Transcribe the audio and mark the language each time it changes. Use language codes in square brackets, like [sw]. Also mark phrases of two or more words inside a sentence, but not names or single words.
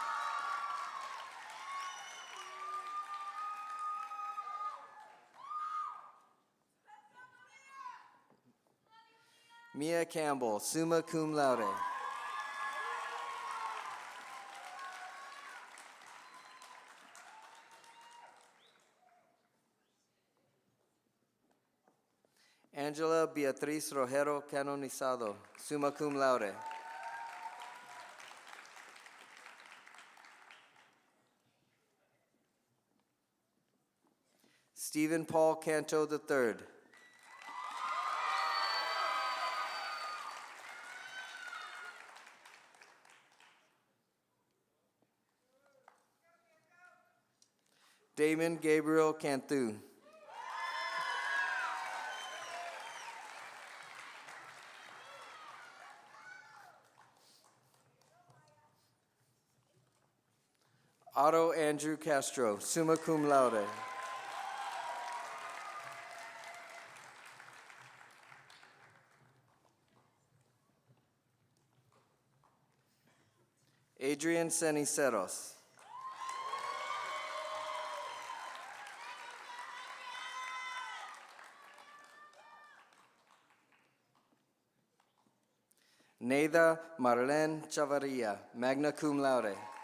[en] Mia Campbell, [la] summa cum laude. [en] Angela Beatriz Rojero Canonizado, [la] summa cum laude. [en] Stephen Paul Canto III. Damon Gabriel Cantu. Otto Andrew Castro, [la] summa cum laude. [en] Adrian Ceniceros. Neida Marlene Chavarria, [la] magna cum laude.